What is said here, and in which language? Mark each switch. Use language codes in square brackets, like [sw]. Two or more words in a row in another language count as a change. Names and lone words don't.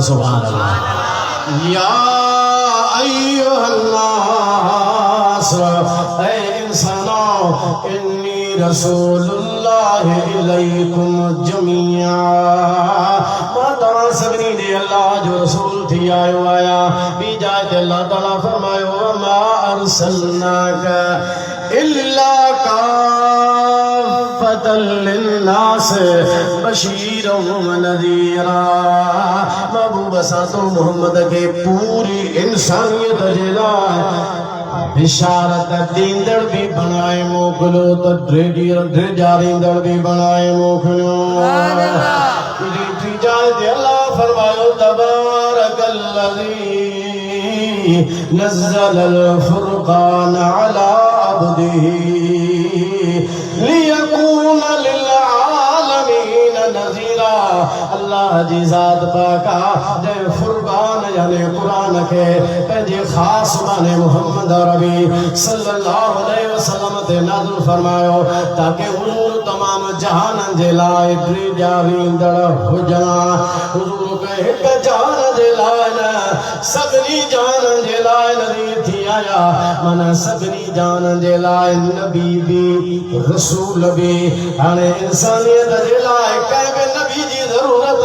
[ar] سبحان الله يا أيها الناس [sd] ऐ इंसानो [ar] إني رسول الله إليكم جميعا [sd] मां तव्हां सभिनी ॾे अल्लाह जो रसूल थी आयो आया ॿी जाइ ते अल्लाह ताला फरमायो [ar] وما أرسلناك إلا كافة للناس بشيرا ونذيرا [sd] महबूब असां तो मोहम्मद के पूरी इंसानियत जे लाइ बिशारत दींदड़ भी बनाए मोकिलियो त ड्रेजारींदड़ भी बनाए मोकिलियो अल्लाह फरमायो [ar] تبارك الذي نزل الفرقان على عبده ليكون للعالمين نذيرا [sd] अल्लाह जी ज़ात पाका जे फुरक़ान यानी कुरान के पंहिंजे ख़ासि माने मोहम्मद अरबी [ar] صلى الله عليه وسلم [sd] ते नाज़िल फरमायो ताकि हुज़ूर तमाम जहान जे लाइ ड्रेजारींदड़ हुजनि हुज़ूर के हिकु जान जे लाइ न सभिनी जान जे लाइ नज़ीर थी आया माना सभिनी जान जे लाइ नबी भी रसूल भी हाणे इंसानियत जे लाइ कंहिं बि नबी जी ज़रूरत